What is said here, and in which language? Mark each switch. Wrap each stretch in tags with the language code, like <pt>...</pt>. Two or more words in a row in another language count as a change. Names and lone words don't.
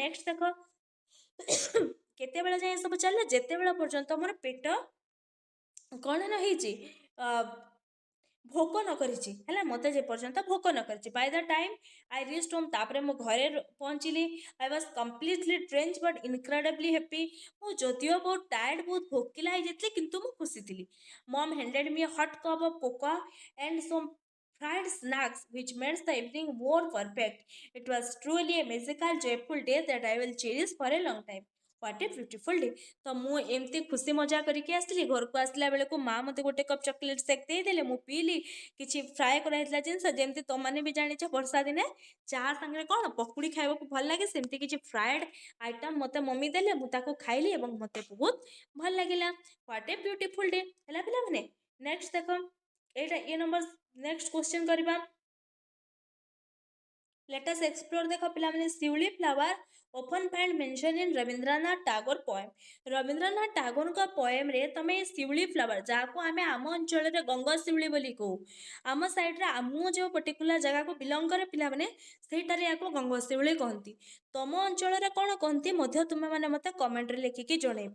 <or>ହେଲା, ନେକ୍ସଟ ଦେଖ, କେତେବେଳେ ଯାଏଁ ସବୁ ଚାଲିଲା, ଯେତେବେଳେ ପର୍ଯ୍ୟନ୍ତ ମୋର ପେଟ କ'ଣ ନ ହେଇଛି, ଭୋକ ନ କରିଛି ହେଲା, ମୋତେ ଯେ ପର୍ଯ୍ୟନ୍ତ ଭୋକ ନ କରିଛି।</or> <en>by the time I reached home,</en> <or>ତାପରେ ମୁଁ ଘରେ ପହଞ୍ଚିଲି।</or> <en>I was completely trench but incredibly happy.</en> <or>ମୁଁ ଯଦିଓ ବହୁତ ଟାୟାର୍ଡ, ବହୁତ ଭୋକିଲା ହେଇଯାଇଥିଲି, କିନ୍ତୁ ମୁଁ ଖୁସି ଥିଲି।</or> <en>mom handed me hot cup of coca and some fried snacks which makes the evening more perfect. It was truly a magical, joyful day that I will cherish for a long time. What a beautiful day.</en> <or>ତ ମୁଁ ଏମିତି ଖୁସି ମଜା କରିକି ଆସିଲି। ଘରକୁ ଆସିଲା ବେଳକୁ ମା ମୋତେ ଗୋଟେ</or> <en>cup chocolate shake</en> <or>ଦେଇଦେଲେ, ମୁଁ ପିଇଲି। କିଛି ଫ୍ରାଏ କରାହେଇଥିଲା ଜିନିଷ, ଯେମିତି ତମାନେ ବି ଜାଣିଛ ବର୍ଷା ଦିନେ ଚାହା ସାଙ୍ଗରେ କ'ଣ ପକୁଡ଼ି ଖାଇବାକୁ ଭଲ ଲାଗେ, ସେମିତି କିଛି</or> <en>fried item</en> <or>ମୋତେ ମମି ଦେଲେ, ମୁଁ ତାକୁ ଖାଇଲି ଏବଂ ମୋତେ ବହୁତ ଭଲ ଲାଗିଲା।</or> <en>what a beautiful day</en> <or>ହେଲା ପିଲାମାନେ। ନେକ୍ସଟ ଦେଖ, ଏଇଟା ନମ୍ବର</or> <en>next question</en> <or>କରିବା।</or> <en>Let us explore the</en> <or>ପିଲାମାନେ ଶିଉଳି</or> <en>flower often find mention in ରବୀନ୍ଦ୍ରନାଥ ଟାଗୋର poem.</en> <or>ରବୀନ୍ଦ୍ରନାଥ ଟାଗୋରଙ୍କ ପଏମରେ ତମେ ଶିଉଳି ଫ୍ଲାୱାର, ଯାହାକୁ ଆମେ ଆମ ଅଞ୍ଚଳରେ ଗଙ୍ଗ ଶିଉଳି ବୋଲି କହୁ, ଆମ ସାଇଡ଼ରେ ମୁଁ ଯେଉଁ ପର୍ଟିକୁଲାର ଜାଗାକୁ ବିଲଙ୍ଗ କରେ ପିଲାମାନେ, ସେଇଟାରେ ୟାକୁ ଗଙ୍ଗ ଶିଉଳି କହନ୍ତି। ତମ ଅଞ୍ଚଳରେ କ'ଣ କହନ୍ତି ମଧ୍ୟ ତୁମେମାନେ ମୋତେ କମେଣ୍ଟରେ ଲେଖିକି ଜଣେଇବ।</or>